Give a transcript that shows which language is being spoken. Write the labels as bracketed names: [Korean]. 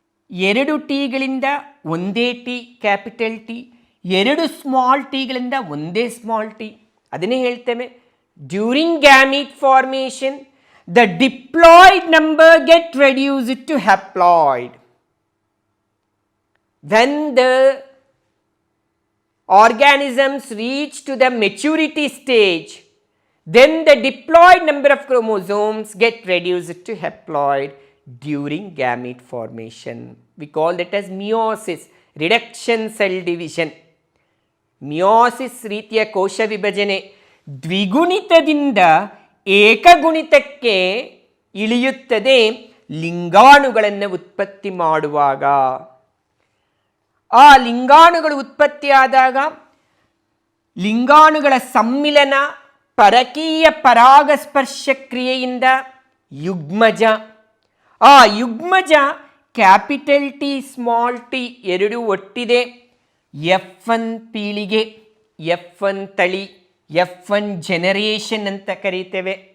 [Kannada] 2 ಟೀಗಳಿಂದ ಒಂದೇ T, capital T, 2 small ಟೀಗಳಿಂದ ಒಂದೇ small T. ಅದನ್ನೇ ಹೇಳ್ತೇವೆ, [English] During gamete formation the diploid number get reduced to haploid. When the organisms reach to the maturity stage, then the diploid number of chromosomes get reduced to haploid during gamete formation. We call that as meiosis, reduction cell division. [Kannada] Meiosis ರೀತಿಯ ಕೋಶ ವಿಭಜನೆ ದ್ವಿಗುಣಿತದಿಂದ ಏಕಗುಣಿತಕ್ಕೆ ಇಳಿಯುತ್ತದೆ ಲಿಂಗಾಣುಗಳನ್ನು ಉತ್ಪತ್ತಿ ಮಾಡುವಾಗ. ಆ ಲಿಂಗಾಣುಗಳು ಉತ್ಪತ್ತಿಯಾದಾಗ ಲಿಂಗಾಣುಗಳ ಸಮ್ಮಿಲನ ಪರಕೀಯ ಪರಾಗಸ್ಪರ್ಶ ಕ್ರಿಯೆಯಿಂದ ಯುಗ್ಮಜ, ಆ ಯುಗ್ಮಜ ಕ್ಯಾಪಿಟಲ್ ಟಿ, ಸ್ಮಾಲ್ ಟಿ ಎರಡೂ ಒಟ್ಟಿದೆ F1 ಪೀಳಿಗೆ, F1 ತಳಿ, F1 ಜನರೇಷನ್ ಅಂತ ಕರೀತೇವೆ.